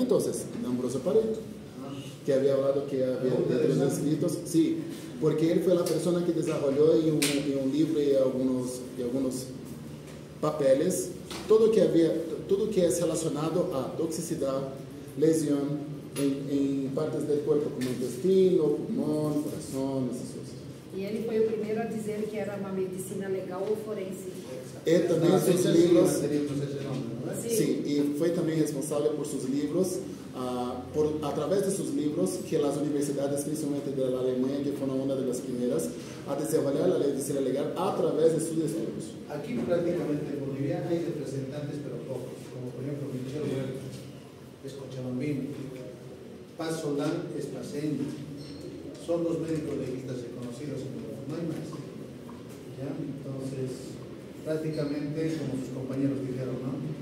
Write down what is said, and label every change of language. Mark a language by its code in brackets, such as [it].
[es] Entonces, Ambrosio Paré, que había hablado que había de los escritos, sí, porque él fue la persona que desarrolló en un libro y algunos papeles todo que es relacionado a toxicidad, lesión, [pt] em partes do corpo como intestino, pulmão, coração, essas coisas. E ele foi o primeiro a dizer que era uma medicina legal ou forense. E também seus livros, Sim. sim, e foi também responsável por seus livros, através de seus livros, que as universidades, principalmente da Alemanha, que foram uma das primeiras a desenvolver a medicina legal através de seus estudos. [es] Aquí prácticamente en Bolivia hay representantes, pero pocos, como por ejemplo Michel Huerta, es cochabambino, Paz Solán es paseño, son los médicos legistas reconocidos en Bolivia, no hay más. ¿Ya? Entonces, prácticamente, como sus compañeros dijeron, ¿no?